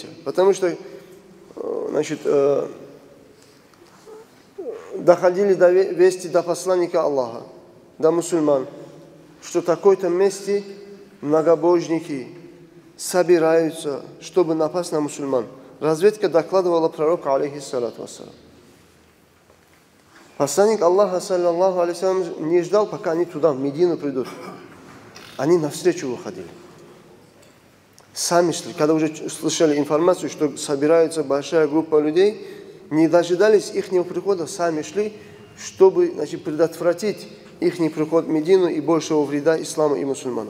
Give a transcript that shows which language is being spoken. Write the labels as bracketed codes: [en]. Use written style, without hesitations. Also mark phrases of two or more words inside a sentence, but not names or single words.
[ru] Потому что доходили вести до посланника Аллаха, до мусульман, что в такой-то месте многобожники собираются, чтобы напасть на мусульман. Разведка докладывала пророку, [ar] عليه الصلاة والسلام. [ru] Посланник Аллаха, [ar] صلى الله عليه وسلم, [ru] не ждал, пока они туда, в Медину придут. Они навстречу выходили. Сами шли. Когда уже слышали информацию, что собирается большая группа людей, не дожидались их прихода, сами шли, чтобы предотвратить их приход в Медину и большего вреда исламу и мусульманам.